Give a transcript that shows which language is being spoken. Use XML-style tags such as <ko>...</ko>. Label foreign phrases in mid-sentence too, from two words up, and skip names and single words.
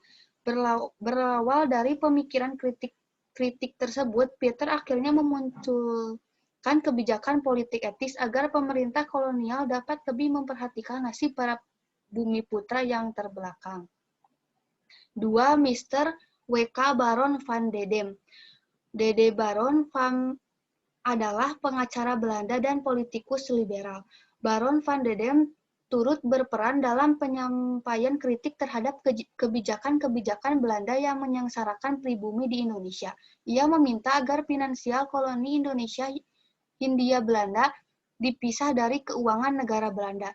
<id>Berawal dari pemikiran kritik tersebut, Pieter akhirnya memunculkan kebijakan politik etis agar pemerintah kolonial dapat lebih memperhatikan nasib para bumi putra yang terbelakang. 2. Mr. W.K. Baron van Dedem. D.D. Baron van adalah pengacara Belanda dan politikus liberal. Baron van Dedem turut berperan dalam penyampaian kritik terhadap kebijakan-kebijakan Belanda yang menyengsarakan pribumi di Indonesia. Ia meminta agar finansial koloni Indonesia Hindia Belanda dipisah dari keuangan negara Belanda.</id>